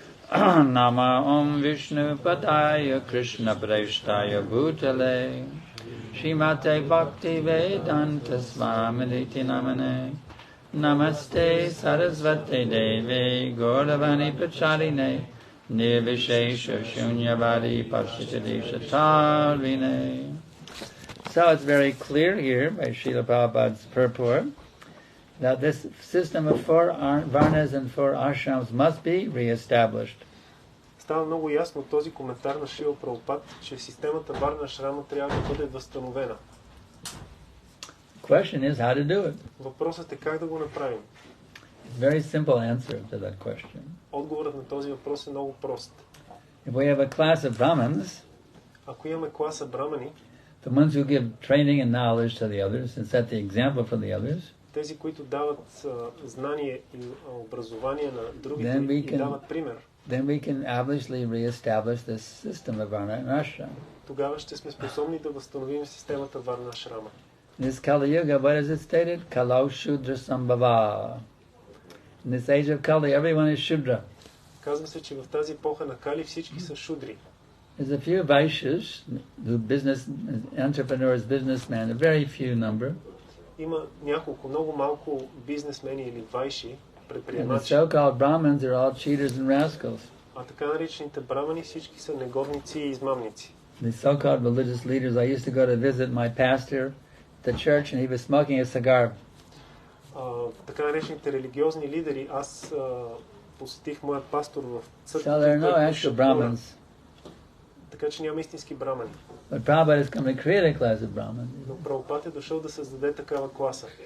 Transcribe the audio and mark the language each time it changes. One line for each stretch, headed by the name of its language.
Sanskrit: Nama Om Vishnu Padaya Krishna Prashtaya Bhutale Srimate Bhakti Vedanta Swaminiti Namane Namaste Sarasvate Devi Gauravani Pacharine Nirvishesha Shunyavadi Pashitadi Shatarvine.
English: So it's very clear here by Srila Prabhupada's purport that this system of 4 varnas and 4 ashrams must be re-established.
Bulgarian: Става много ясно този коментар на Шрила Прабхупад, че системата Варна Ашрама трябва да бъде възстановена.
English: The question is how to do it.
Bulgarian: Въпросът е как да го направим.
English: It's a very simple answer to that question.
Bulgarian: Отговорът на този въпрос е много прост.
English: If we have a class of Brahmins,
Bulgarian: ако имаме класа брамани,
English: the ones who give training and knowledge to the others and set the example for the others,
Bulgarian: тези, които дават знание и образование на другите и дават пример,
English: then we can obviously re-establish this system of Varna and Ashram.
Bulgarian: Тогава ще сме способни да възстановим системата Варна Ашрама.
English: In this Kali Yuga, what is it stated?
Sanskrit: Kalau Shudra Sambhava.
English: In this age of Kali, everyone is Shudra.
Bulgarian: Казва се, че в тази епоха на Кали всички са шудри.
English: There's a few Vaishyas, the business entrepreneurs, businessmen, a very few number.
Bulgarian: Има няколко, много малко бизнесмени или вайши,
English: And the
Bulgarian: предприемачи.
English: so-called Brahmins are all cheaters and rascals.
Bulgarian: А така наречените брамани всички са негодници и измамници.
English: The so-called religious leaders, I used to go to visit my pastor at the church and he was smoking a cigar.
Bulgarian: Така наречените религиозни лидери, аз посетих моят пастор в църквата.
English: So there are no actual Brahmins.
Bulgarian: Така че няма истински брамани.
English: But Prabhupada has come to create a class of Brahmins.
Bulgarian: Но Прабхупад е дошъл да създаде такава класа.